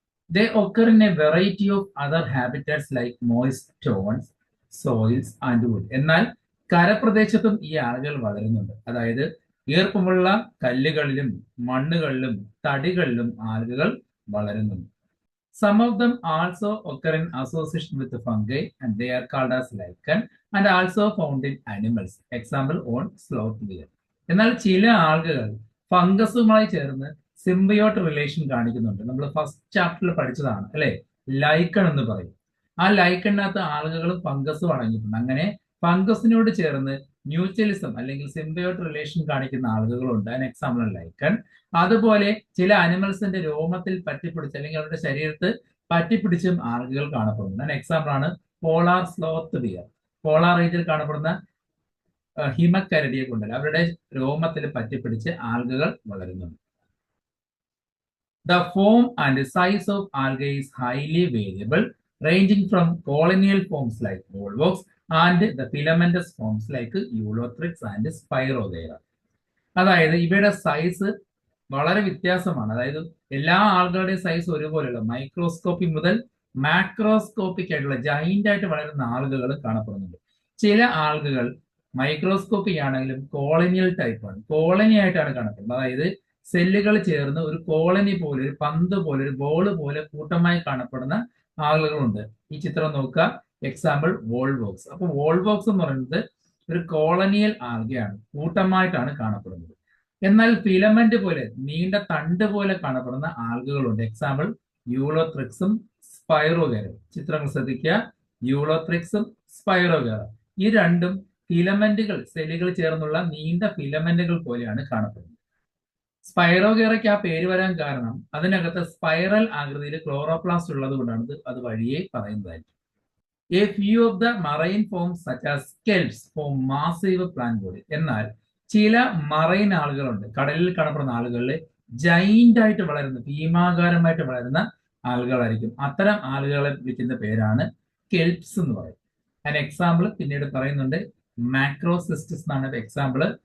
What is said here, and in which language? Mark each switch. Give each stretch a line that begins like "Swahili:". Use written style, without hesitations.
English: They occur in a variety of other habitats like moist stones, soils and wood.
Malayalam: എന്നാൽ കരപ്രദേശത്തും ഈ ആൽഗകൾ വളരുന്നുണ്ട്. അതായത് ഈർപ്പമുള്ള കല്ലുകളിലും മണ്ണുകളിലും തടികളിലും ആൽഗകൾ വളരുന്നുണ്ട്.
English: Some of them also occur in association with the fungi and they are called as lichen and also found in animals. Example on sloth beer.
Malayalam: എന്നാൽ ചില ആൽഗകൾ ഫംഗസുമായി ചേർന്ന് സിംബയോട്ട് relation കാണിക്കുന്നുണ്ട്. നമ്മൾ ഫസ്റ്റ് ചാപ്റ്ററിൽ പഠിച്ചതാണ് അല്ലെ, ലൈക്കൺ എന്ന് പറയും. ആ ലൈക്കണിനകത്ത് ആൽഗകളും ഫംഗസും അടങ്ങിയിട്ടുണ്ട്. അങ്ങനെ ഫംഗസിനോട് ചേർന്ന് മ്യൂച്വലിസം അല്ലെങ്കിൽ സിംബയോട്ട് റിലേഷൻ കാണിക്കുന്ന ആൽഗകളുണ്ട്. അതിന് എക്സാമ്പിൾ ലൈക്കൺ. അതുപോലെ ചില അനിമൽസിന്റെ രോമത്തിൽ പറ്റിപ്പിടിച്ച് അല്ലെങ്കിൽ അവരുടെ ശരീരത്ത് പറ്റിപ്പിടിച്ചും ആൽഗകൾ കാണപ്പെടുന്നുണ്ട്. അതിന് എക്സാമ്പിൾ ആണ് പോളാർ സ്ലോത്ത് ബിയർ. പോളാർ റീജിയനിൽ കാണപ്പെടുന്ന ഹിമക്കരടിയെ കൊണ്ടല്ല, അവരുടെ രോമത്തിൽ പറ്റിപ്പിടിച്ച് ആൽഗകൾ വളരുന്നുണ്ട്.
English: The form and size of algae is highly variable, ranging from colonial forms like volvox and the filamentous forms like Eulothrix and Spirogyra.
Malayalam: അതായത് ഇവയുടെ സൈസ് വളരെ വ്യത്യാസമാണ്. അതായത് എല്ലാ ആളുകളുടെയും സൈസ് ഒരുപോലെയുള്ള മൈക്രോസ്കോപ്പി മുതൽ മാക്രോസ്കോപ്പിക് ആയിട്ടുള്ള ജൈന്റ് ആയിട്ട് വളരുന്ന ആളുകൾ കാണപ്പെടുന്നുണ്ട്. ചില ആളുകൾ മൈക്രോസ്കോപ്പിക് ആണെങ്കിലും കോളനിയൽ ടൈപ്പാണ്, കോളനി ആയിട്ടാണ് കാണപ്പെടുന്നത്. അതായത് സെല്ലുകൾ ചേർന്ന് ഒരു കോളനി പോലെ, ഒരു പന്ത് പോലെ, ഒരു ബോള് പോലെ കൂട്ടമായി കാണപ്പെടുന്ന ആളുകളുണ്ട്. ഈ ചിത്രം നോക്കുക, എക്സാമ്പിൾ വോൾവോക്സ്. അപ്പൊ വോൾവോക്സ് എന്ന് പറയുന്നത് ഒരു കോളനിയൽ ആൽഗയാണ്, കൂട്ടമായിട്ടാണ് കാണപ്പെടുന്നത്. എന്നാൽ ഫിലമെന്റ് പോലെ, നീണ്ട തണ്ട് പോലെ കാണപ്പെടുന്ന ആൽഗകളുണ്ട്. എക്സാമ്പിൾ യൂളോത്രിക്സും സ്പൈറോഗേറും. ചിത്രങ്ങൾ ശ്രദ്ധിക്കുക, യൂളോത്രിക്സും സ്പൈറോഗേറും. ഈ രണ്ടും ഫിലമെന്റുകൾ, സെല്ലുകൾ ചേർന്നുള്ള നീണ്ട ഫിലമെന്റുകൾ പോലെയാണ് കാണപ്പെടുന്നത്. സ്പൈറോഗേറയ്ക്ക് ആ പേര് വരാൻ കാരണം അതിനകത്ത് സ്പൈറൽ ആകൃതിയിൽ ക്ലോറോപ്ലാസ്റ്റ് ഉള്ളത് കൊണ്ടാണ് അത് വഴിയെ പറയുന്നതായിരിക്കും.
English: A few of the marine forms such as kelps form massive plant body.
Malayalam: എന്നാൽ ചില മറൈൻ ആളുകളുണ്ട്, കടലിൽ കാണപ്പെടുന്ന ആളുകളിൽ ജൈന്റ് ആയിട്ട് വളരുന്ന, ഭീമാകാരമായിട്ട് വളരുന്ന ആളുകളായിരിക്കും. അത്തരം ആളുകളെ വിളിക്കുന്ന പേരാണ് കെൽപ്സ് എന്ന് പറയും. അതിന് എക്സാമ്പിൾ പിന്നീട് പറയുന്നുണ്ട്, മാക്രോസിസ്റ്റിസ് എന്നാണ് എക്സാമ്പിൾ.